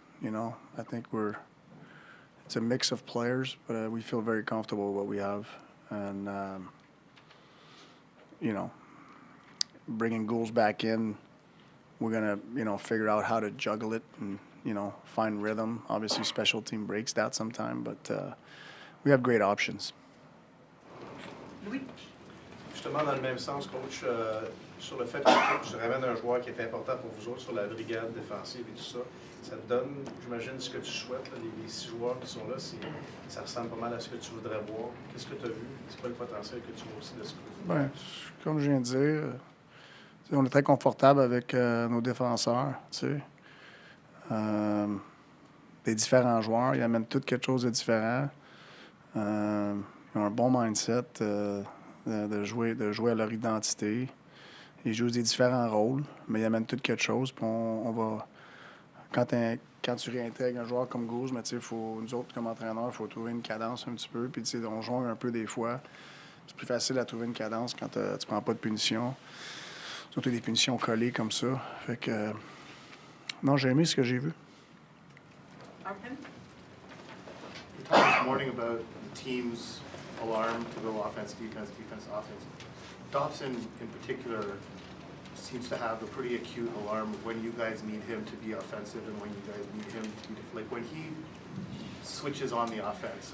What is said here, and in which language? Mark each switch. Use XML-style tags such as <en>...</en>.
<en>You know, I think it's a mix of players, but we feel very comfortable with what we have, and you know, bringing Guhle back in, we're gonna figure out how to juggle it and find rhythm. Obviously, special team breaks that sometime, but we have great options.</en> <fr>Justement, dans le même sens, coach, sur le fait que tu ramènes un joueur qui est important pour vous autres sur la brigade défensive et tout ça, ça te donne, j'imagine, ce que tu souhaites, là, les 6 joueurs qui sont là, ça ressemble pas mal à ce que tu voudrais voir. Qu'est-ce que tu as vu? C'est quoi le potentiel que tu vois aussi de ce que Ben, comme je viens de dire, on est très confortable avec nos défenseurs, tu sais. Des différents joueurs, ils amènent tous quelque chose de différent. Ils ont un bon mindset de jouer à leur identité. Ils jouent des différents rôles, mais ils amènent tout quelque chose. Puis on va... Quand tu réintègres un joueur comme Guhle, mais nous autres, comme entraîneurs, il faut trouver une cadence un petit peu. Puis on jongle un peu des fois. C'est plus facile à trouver une cadence quand tu prends pas de punition. Surtout des punitions collées comme ça. Fait que... non, j'ai aimé ce que j'ai vu.</fr> <en>You talked this morning about the team's alarm to go offense, defense, defense, offense. Dobson, in particular, seems to have a pretty acute alarm when you guys need him to be offensive and when you guys need him to be like when he switches on the offense.</en>